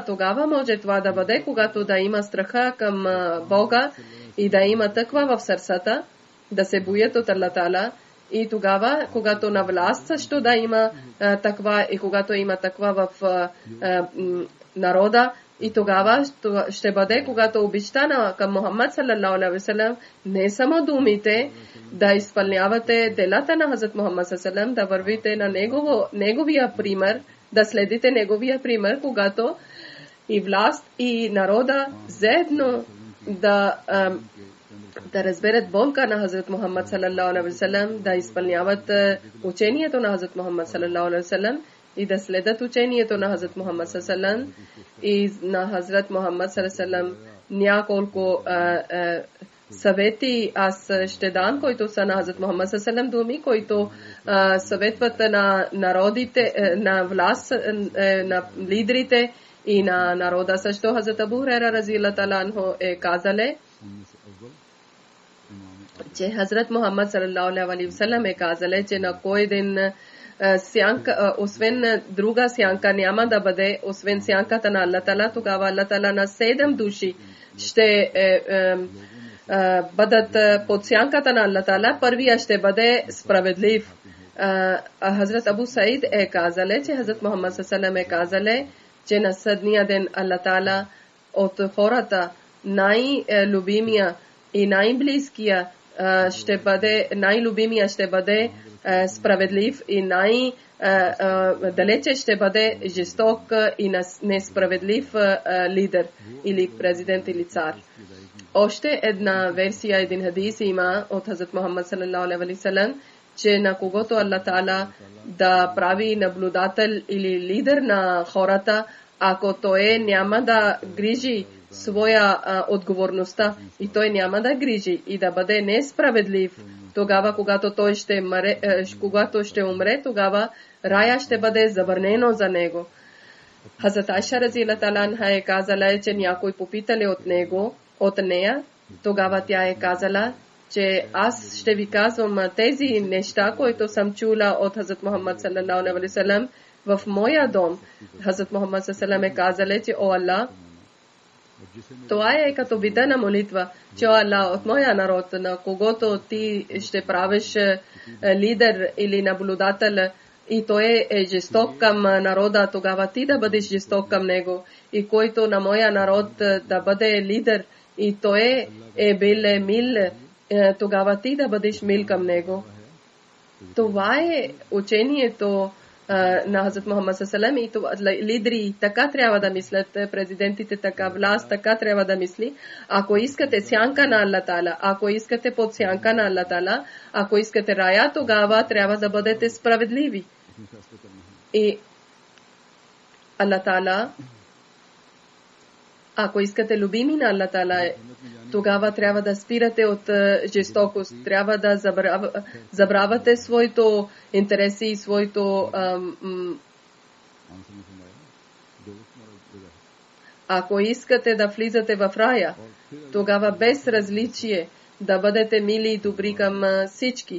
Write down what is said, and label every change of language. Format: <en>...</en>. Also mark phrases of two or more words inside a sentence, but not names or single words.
<bg>Тогава може това да бъде, когато да има страха към Бога и да има тъква в сърцата, да се боят от Аллах Таала. И тогава, когато на власт също да има таква и когато има таква в народа, и тогава ще бъде, когато обещана към Мухаммад</bg> <ar>صلى الله عليه وسلم,</ar> <bg>не само думите, да изпълнявате делата на Хазрат Мухаммад</bg> <ar>صلى الله عليه وسلم,</ar> <bg>да вървите на неговия пример, да следите неговия пример, когато и власт и народа заедно да разберат болка на Хазрат Мухаммад</bg> <ar>صلى الله عليه وسلم,</ar> <bg>да изпълняват учението на Хазрат Мухаммад</bg> <ar>صلى الله عليه وسلم</ar> <bg>и да следят учението на Хазрат Мухаммад</bg> <ar>صلى الله عليه وسلم</ar> <bg>и на Хазрат Мухаммад</bg> <ar>صلى الله عليه وسلم</ar> <bg>няколко съвети аз ще дам, които са на Хазрат Мухаммад</bg> <ar>صلى الله عليه وسلم,</ar> <bg>думи, които съветват на народите, на власт, на лидерите и на народа. Също Хазрат Абу Хурайра</bg> <ar>رضي الله تعالى عنه</ar> <bg>е казале, че Хазрат Мухаммад</bg> <ar>صلى الله عليه وسلم</ar> <bg>е казале, че на кой ден сянка, освен друга сянка няма да бъде, освен сянката на Аллах Таала, тогава Аллах Таала на 7 души ще бъдат под сянката на Аллах Таала. Първия ще бъде справедлив. Хазрат Абу Саид е казале, че Хазрат Мухаммад</bg> <ar>صلى الله عليه وسلم</ar> <bg>е казале, че на съдния ден Аллах Таала от хората най-любимия и най-близкия ще бъде най-любимия, ще бъде справедлив и далече ще бъде жесток и несправедлив лидер или президент или цар. Още една версия, един хадис има от Хазрат Мухаммад</bg> <ar>صلى الله عليه وسلم,</ar> <bg>че на когото Аллах Таала да прави наблюдател или лидер на хората, ако той няма да грижи своя отговорността и той няма да грижи и да бъде несправедлив, тогава когато той ще умре, тогава рая ще бъде забранено за него. Хазрат Айша</bg> <ar>رضي الله تعالى عنها</ar> <bg>е казала, че някой попитали от нея, тогава тя е казала, че аз ще ви казвам тези неща, които съм чула от Хазрат Мухаммад</bg> <ar>صلى الله عليه وسلم</ar> <bg>в моя дом. Хазрат Мухаммад</bg> <ar>صلى الله عليه وسلم</ar> <bg>е казала, че о Аллах, това е като вида на молитва, че о Аллах, от моя народ, на когото ти ще правиш лидер или наблюдател и той е жесток към народа, тогава ти да бъдеш жесток към него. И който на моя народ да бъде лидер и той е бил мил, тогава ти да бъдеш мил към него. Това е учението на Хазрат Мухаммад</bg> <ar>صلى الله عليه وسلم</ar> <bg>и лидери така трябва да мислят, президентите така, власт така трябва да мисли. Ако искате сянка на Аллах Таала, ако искате под сянка на Аллах Таала, ако искате рая, тогава трябва да бъдете справедливи. И Аллах Таала, ако искате любими на Аллах Таала, тогава трябва да спирате от жестокост, трябва да забравяте своето интереси и своето ако искате да влизате в рая, тогава без различие да бъдете мили и добри към всички.</bg>